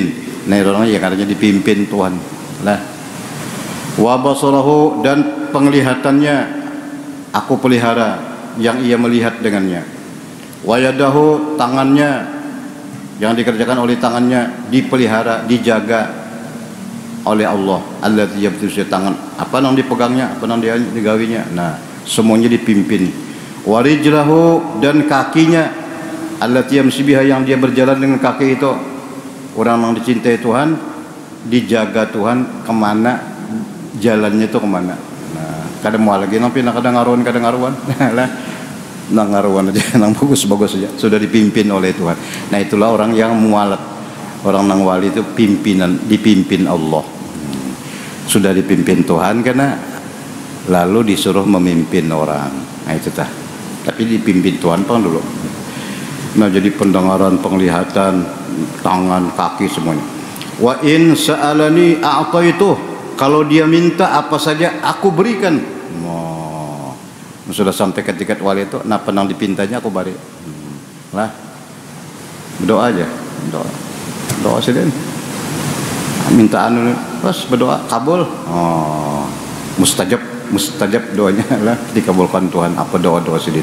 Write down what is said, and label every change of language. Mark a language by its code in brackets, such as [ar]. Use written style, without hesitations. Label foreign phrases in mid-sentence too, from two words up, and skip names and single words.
[bjn] Nah orangnya ya katanya dipimpin Tuhan lah. [ar] وبصره, [bjn] dan penglihatannya aku pelihara, yang ia melihat dengannya. [ar] ويده, [bjn] tangannya, yang dikerjakan oleh tangannya dipelihara, dijaga oleh Allah. [ar] التي يبطش, [bjn] tangan apa nang dipegangnya, apa nang digawinya. Nah semuanya dipimpin. Warijlahu, dan kakinya, [ar] التي يمشي بها, [bjn] yang dia berjalan dengan kaki itu. Orang yang dicintai Tuhan, dijaga Tuhan, kemana jalannya itu kemana. Nah kadang mau lagi nampi, kadang ngaruan lah, nang ngaruan aja, nang bagus aja, sudah dipimpin oleh Tuhan. Nah itulah orang yang mualat, orang nang wali itu pimpinan, dipimpin Allah. Sudah dipimpin Tuhan karena lalu disuruh memimpin orang. Nah itu tah. Tapi dipimpin Tuhan pang dulu. Nah jadi pendengaran, penglihatan, tangan, kaki semuanya. [ar] وإن سألني أعطيته, [bjn] kalau dia minta apa saja aku berikan. Oh, sudah sampai ke tingkat wali itu, nah penang dipintanya aku beri. Lah, berdoa aja, doa sedang. Minta anu, pas berdoa kabul. Oh, mustajab doanya lah, dikabulkan Tuhan apa doa sedin.